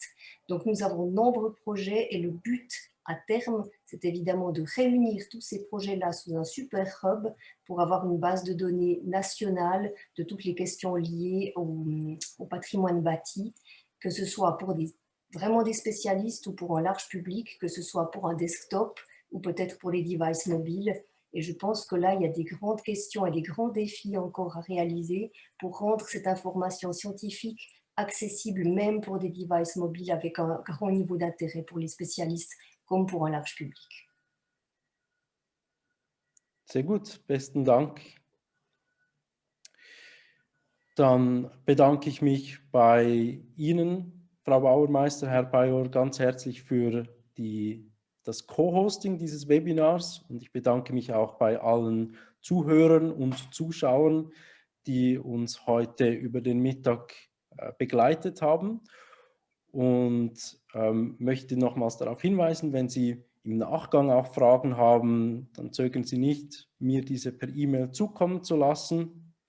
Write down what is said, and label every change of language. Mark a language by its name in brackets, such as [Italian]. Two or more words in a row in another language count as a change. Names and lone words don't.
[French] Donc nous avons de nombreux projets et le but à terme, c'est évidemment de réunir tous ces projets-là sous un super hub pour avoir une base de données nationale de toutes les questions liées au patrimoine bâti que ce soit pour vraiment des spécialistes ou pour un large public, que ce soit pour un desktop ou peut-être pour les devices mobiles. Et je pense que là, il y a des grandes questions et des grands défis encore à réaliser pour rendre cette information scientifique accessible même pour des devices mobiles avec un grand niveau d'intérêt pour les spécialistes comme pour un large public. [German] Sehr gut, besten Dank. Dann bedanke ich mich bei Ihnen, Frau Bauermeister, Herr Pajor, ganz herzlich für das Co-Hosting dieses Webinars und ich bedanke mich auch bei allen Zuhörern und Zuschauern, die uns heute über den Mittag begleitet haben und möchte nochmals darauf hinweisen, wenn Sie im Nachgang auch Fragen haben, dann zögern Sie nicht, mir diese per E-Mail zukommen zu lassen.